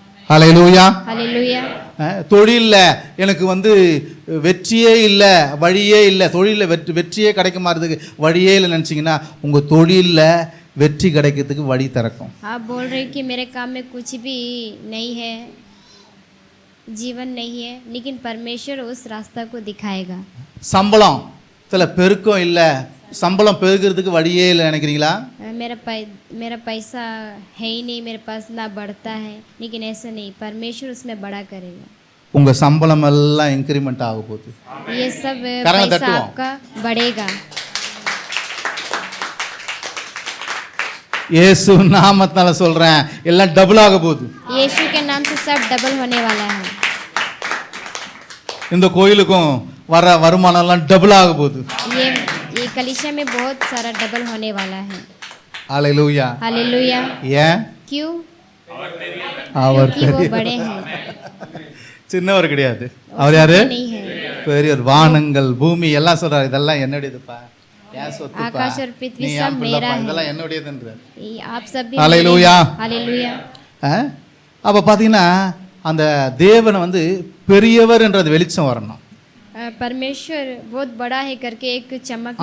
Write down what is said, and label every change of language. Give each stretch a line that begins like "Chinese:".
Tamil: ஹல்லேலூயா.
Hindi: Hallelujah.
Tamil: தொழில்ல எனக்கு வெற்றியே இல்லை, வழியே இல்லை, தொழிலில் வெற்றியே கிடைக்க மாறதுக்கு வழியே இல்லை நினச்சிங்கன்னா உங்கள் தொழிலில் வெற்றி கிடைக்கிறதுக்கு வழி திறக்கும்.
Hindi: आप बोल रहे कि मेरे काम में कुछ भी नहीं है, जीवन नहीं है, लेकिन परमेश्वर उस रास्ता को दिखाएगा।
Tamil: சம்பளம் சில பெருக்கம் இல்லை, சம்பளம் பெருக்கிறதுக்கு வழியே இல்லை நினைக்கிறீங்களா?
Hindi: मेरा पैसा है ही नहीं, मेरे पास ना बढ़ता है, लेकिन ऐसा नहीं, परमेश्वर उसमें बड़ा करेगा।
Tamil: உங்க சம்பளம் எல்லாம் இன்க்ரிமெண்ட் ஆக போகுது.
Hindi: ये सब करेंगे पैसा तत्वों। आपका बढ़ेगा।
Tamil: இயேசு நாமத்தால சொல்றேன், எல்லாம் டபுள் ஆக போகுது.
Hindi: यीशु के नाम से सब डबल होने वाला है।
Tamil: இந்த கோயிலுக்கும் வர வருமானம் எல்லாம் டபுள் ஆக போகுது.
Hindi: ये कलीसिया में बहुत सारा डबल होने वाला है।
Tamil: ஹல்லேலூயா.
Hindi: हालेलुया।
Tamil: ஏன்?
Hindi: क्यों?
Tamil: அவர்
Hindi: क्योंकि वो बड़े हैं,
Tamil: சின்னவர் கிடையாது. அவர் யாரு?
Hindi: नहीं है।
Tamil: பெரியவர். வானங்கள் பூமி எல்லாம் சொல்றாரு, இதெல்லாம் என்னுடையதுப்பா, ஏன் சொத்துப்பா,
Hindi: आकाश और पृथ्वी
Tamil: நீ
Hindi: सब
Tamil: ஏன் பிள்ளைப்பா,
Hindi: मेरा है।
Tamil: இதெல்லாம் என்னுடையதுன்றார்.
Hindi: आप सब भी हालेलुया। हालेलुया।
Tamil: அப்ப பாத்தீங்கன்னா அந்த தேவனை பெரியவர் என்றது வெளிச்சம் வரணும்.
Hindi: परमेश्वर बहुत बड़ा है करके एक चमक।